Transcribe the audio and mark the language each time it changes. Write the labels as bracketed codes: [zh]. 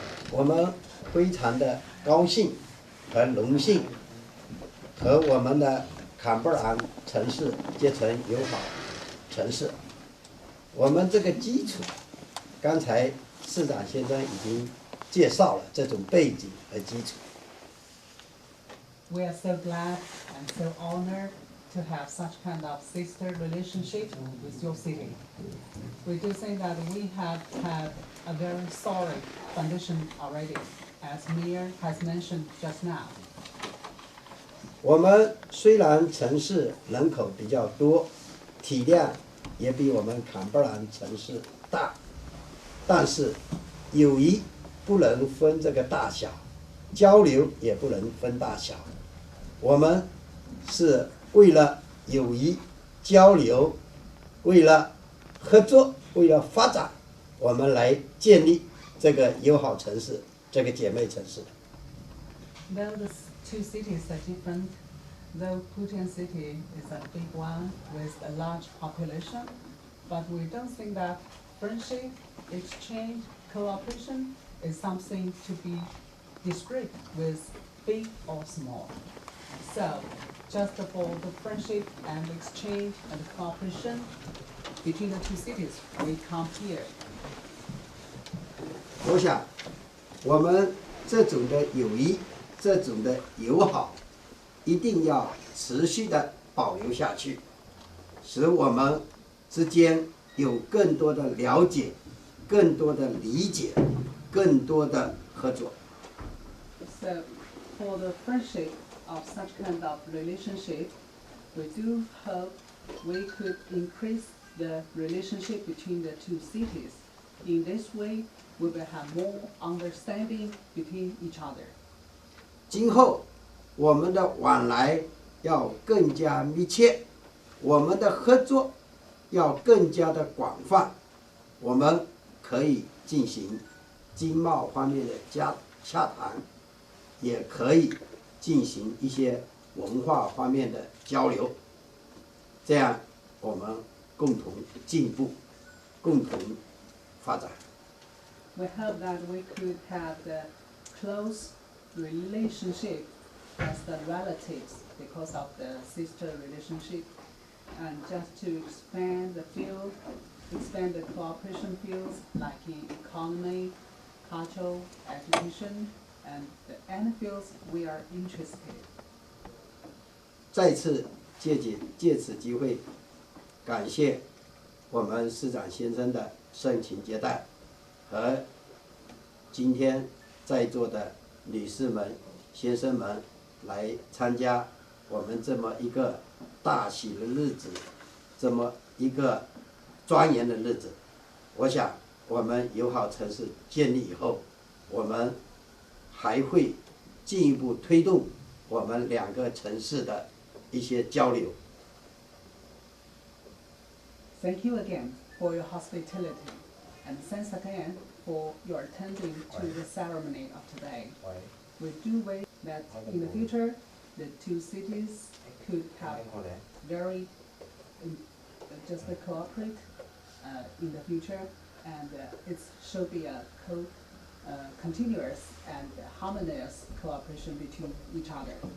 [zh] 我们非常的高兴和荣幸和我们的坎贝兰城市结成友好城市。我们这个基础，刚才市长先生已经介绍了这种背景和基础。 [en] We are so glad and so honored to have such kind of sister relationship with your city. We do think that we have had a very solid foundation already, as Mayor has mentioned just now. [zh] 我们虽然城市人口比较多，体量也比我们坎贝兰城市大，但是友谊不能分这个大小，交流也不能分大小。我们是为了友谊、交流，为了合作，为了发展，我们来建立这个友好城市，这个姐妹城市。 [en] Though the two cities are different, though Putian city is a big one with a large population, but we don't think that friendship, exchange, cooperation is something to be discrete with big or small. So, just for the friendship and exchange and cooperation between the two cities, we come here. [zh] 我想，我们这种的友谊，这种的友好，一定要持续的保留下去，使我们之间有更多的了解，更多的理解，更多的合作。 [en] So, for the friendship of such kind of relationship, we do hope we could increase the relationship between the two cities. In this way, we will have more understanding between each other. [zh] 今后我们的往来要更加密切，我们的合作要更加的广泛，我们可以进行经贸方面的洽谈，也可以进行一些文化方面的交流，这样我们共同进步，共同发展。 [en] We hope that we could have the close relationship as the relatives because of the sister relationship, and just to expand the field, expand the cooperation fields like in economy, culture, education, and any fields we are interested. [zh] 再次借此机会，感谢我们市长先生的盛情接待，和今天在座的女士们、先生们来参加我们这么一个大喜的日子，这么一个庄严的日子。我想，我们友好城市建立以后，我们还会进一步推动我们两个城市的一些交流。 [en] Thank you again for your hospitality, and thanks again for your attending to the ceremony of today. We do wish that in the future, the two cities could have very just cooperate in the future, and it should be a continuous and harmonious cooperation between each other.